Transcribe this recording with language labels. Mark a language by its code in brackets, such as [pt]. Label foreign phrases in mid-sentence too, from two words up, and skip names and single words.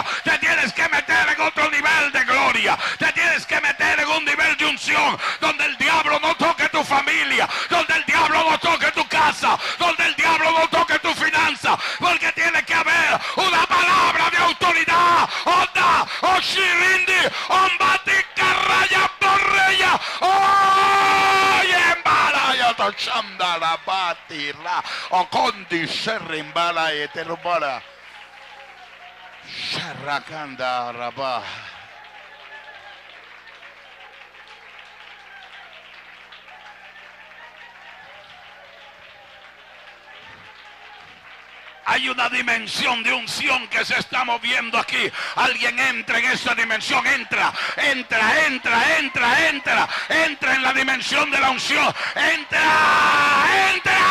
[es] Te tienes que meter en otro nivel de gloria. Te tienes que meter en un nivel de unción donde el diablo no toque tu familia, donde el diablo no toque tu casa, donde el diablo no toque tu finanza. Porque tiene que haber una palabra de autoridad. Onda, Oshirindi, Ombati, Carraya, Borreya, Embalaya, Tochanda, la Batira, Ocondi, Serrimbala, Eterubala, Sharrakanda, Rabah. Hay una dimensión de unción que se está moviendo aquí. Alguien entra en esa dimensión. Entra en la dimensión de la unción.